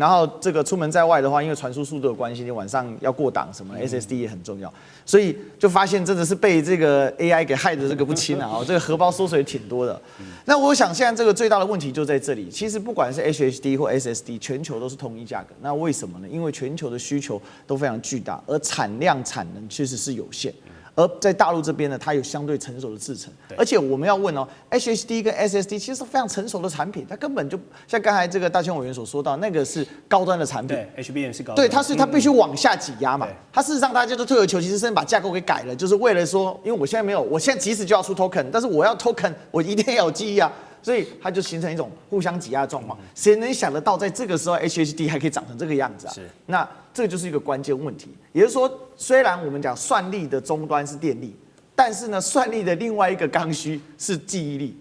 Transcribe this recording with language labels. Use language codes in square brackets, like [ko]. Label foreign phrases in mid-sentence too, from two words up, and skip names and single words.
[zh] 然后這個出門在外的話，因為傳輸速度的關係，你晚上要過檔什麼 ，SSD 也很重要，所以就發現真的是被這個 AI 給害的這個不輕啊，這個荷包縮水挺多的。那我想現在這個最大的問題就在這裡，其實不管是 HDD 或 SSD， 全球都是統一價格。那為什麼呢？因為全球的需求都非常巨大，而產量產能確實是有限。而在大陸這邊呢，它有相對成熟的製程，而且我們要問哦 ，HDD 跟 SSD 其實是非常成熟的產品，它根本就像剛才這個大千委員所說到，那個是高端的產品，對 ，HBM 是高端，對，它必須往下擠壓嘛，它事實上大家就退而求其次，甚至把架構給改了，就是為了說，因為我現在沒有，我現在即使就要出 token， 但是我要 token，我一定要有記憶啊。所以它就形成一種互相擠壓的狀況。誰能想得到，在這個時候 HDD 還可以長成這個樣子啊？是。那這個就是一個關鍵問題。也就是說，雖然我們講算力的終端是電力，但是呢，算力的另外一個剛需是記憶力。